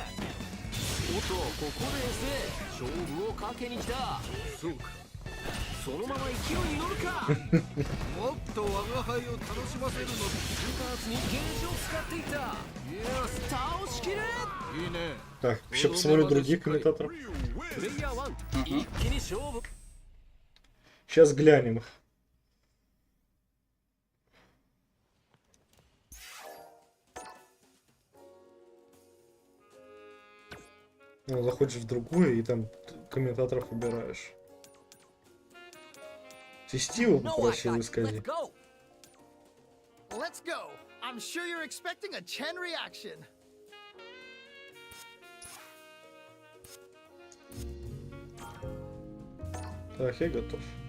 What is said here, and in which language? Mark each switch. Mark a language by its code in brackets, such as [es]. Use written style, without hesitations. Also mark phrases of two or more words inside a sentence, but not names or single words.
[ja] おっと、ここで勝負をかけに来た。そうか。そのまま勢いに乗るか。もっと我が輩を楽しませるのだ。スーパーツにゲージを使っていた。いや倒しきる。いいね。 [ru] Так, еще посмотрю других комментаторов. [ja] プレイヤー1、一気に勝負。 [ru] Сейчас глянем их. Ну, заходишь в другую и там комментаторов выбираешь. Тестиво попросил исказить. [en] Let's go. I'm sure you're expecting a Chen reaction. [ru] Так, я готов.